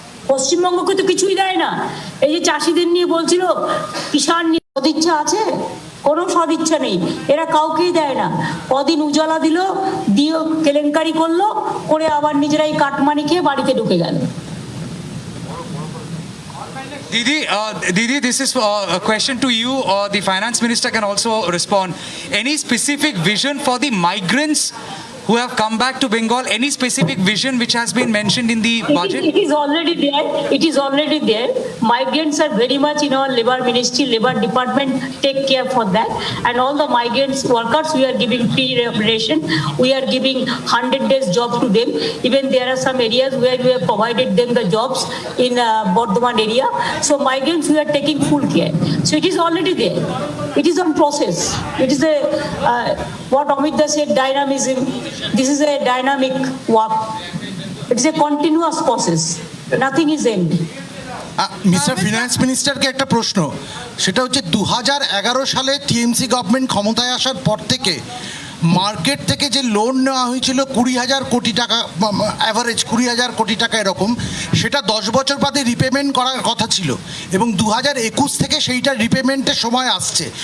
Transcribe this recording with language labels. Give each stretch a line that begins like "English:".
Bangla: পশ্চিমবঙ্গকে তো কিছুই দেয় না। এই যে চাষিদের নিয়ে বলছিল, কিষাণ নিয়ে সদিচ্ছা আছে? কোনো সদিচ্ছা নেই, এরা কাউকেই দেয় না। কদিন উজালা দিল, দিয়ে কেলেঙ্কারি করলো, করে আবার নিজেরাই কাটমানি খেয়ে বাড়িতে ঢুকে গেল।
English: Didi, this is a question to you, or the finance minister can also respond. Any specific vision for the migrants who have come back to Bengal? Any specific vision which has been mentioned in the budget? It is already there. It is already there. Migrants are very much in our labor ministry, labor department take care for that. And all the migrants workers, we are giving pre-reparation. We are giving 100 days job to them. Even there are some areas where we have provided them the jobs in Bardhaman area. So migrants, we are taking full care. So it is already there. It is on process. It is a what Amit said, dynamism. This is a dynamic work. It is a continuous process. Nothing is end.
Bangla: Mister finance মিনিস্টারকে একটা প্রশ্ন, সেটা হচ্ছে 2011 সালে TMC government ক্ষমতায় আসার পর থেকে market থেকে যে লোন নেওয়া হয়েছিল 20,000 কোটি টাকা, অ্যাভারেজ 20,000 কোটি টাকা এরকম, সেটা 10 বছর বাদে রিপেমেন্ট করার কথা ছিল এবং 2021 থেকে সেইটা রিপেমেন্টের সময় আসছে।